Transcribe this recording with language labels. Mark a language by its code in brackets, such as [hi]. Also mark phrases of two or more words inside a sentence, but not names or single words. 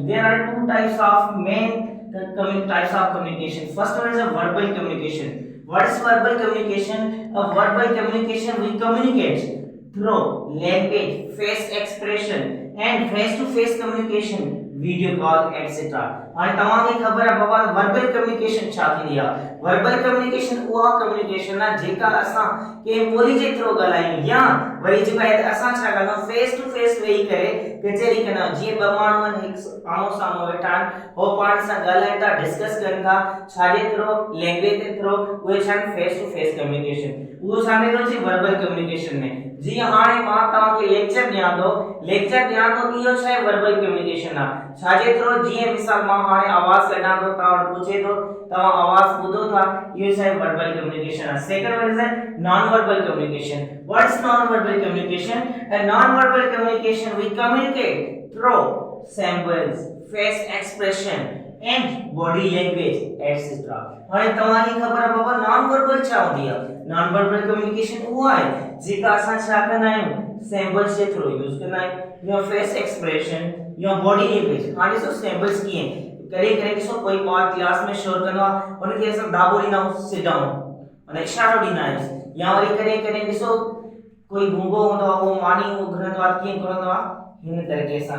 [en] There are two types of main types of communication. First one is a verbal communication. What is verbal communication? A verbal communication we communicate through language, face expression, and face-to-face communication, video call, etc. [sd] हाणे तव्हांखे ख़बर आहे बाबा [en] verbal communication [sd] छा थींदी आहे [en] verbal communication [sd] उहा कम्युनिकेशन आहे जेका असां कंहिं ॿोली जे थ्रू ॻाल्हायूं या वरी जेका आहे असां छा कंदा [en] face to face [sd] वेही करे कचहरी कंदा जीअं ॿ माण्हू आहिनि हिकु आम्हूं साम्हूं वेठा आहिनि हो पाण सां ॻाल्हाइनि था डिस्कस कनि था छाजे [en] through language [sd] जे थ्रू उहे छा आहिनि [en] face to face communication [sd] उहो शामिल थो थिए [en] verbal communication [sd] में जीअं हाणे मां तव्हांखे लेक्चर ॾियां थो इहो छा आहे [en] verbal communication [sd] आहे छाजे थ्रू जीअं मिसाल मां हाणे आवाज़ कढां थो तव्हां वटि पूछे थो तव्हां आवाज़ ॿुधो था इहो छा आहे [en] verbal communication [sd] आहे [en] second one is non verbal communication what is non verbal communication a non-verbal communication we communicate through symbols face expression and body language etc [sd] हाणे तव्हांखे ख़बर आहे बाबा [en] non verbal [sd] छा हूंदी आहे [en] non verbal communication [sd] उहा आहे जेका असां छा कंदा आहियूं सिंबल्स जे [en] through use [sd] कंदा आहियूं या [en] face expression [sd] या [en] body language [sd] हाणे ॾिसो सिंबल्स कीअं कॾहिं कॾहिं ॾिसो कोई ॿार क्लास में शोर कंदो आहे उनखे असां दाबो ॾींदा आहियूं [en] sit down [sd] माना इशारो ॾींदा आहियूं या वरी कॾहिं कॾहिं ॾिसो कोई गूंगो हूंदो आहे वो मानी घुरंदो आहे कीअं घुरंदो आहे हिन तरीक़े सां